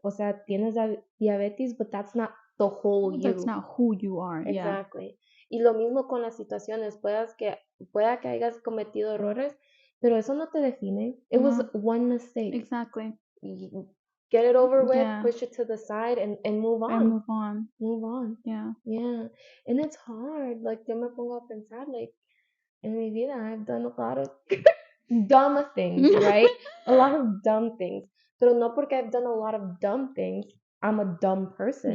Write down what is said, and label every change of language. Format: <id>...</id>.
<es>O sea, tienes diabetes,</es> <en>but that's not the whole you. That's not who you are. Yeah. Exactly.</en> <es>Y lo mismo con las situaciones. Pueda que hayas cometido errores, pero eso no te define.</es> <en>It was one mistake. Exactly. Get it over with, Yeah. push it to the side, and move on. And move on. Move on. Yeah. Yeah. And it's hard. Like,</en> <es>yo me pongo a pensar,</es> <en>like,</en> <es>en mi vida,</es> <en>I've done a lot of dumb things, right? A lot of dumb things.</en> <es>Pero no porque</es> <en>I've done a lot of dumb things, I'm a dumb person.</en>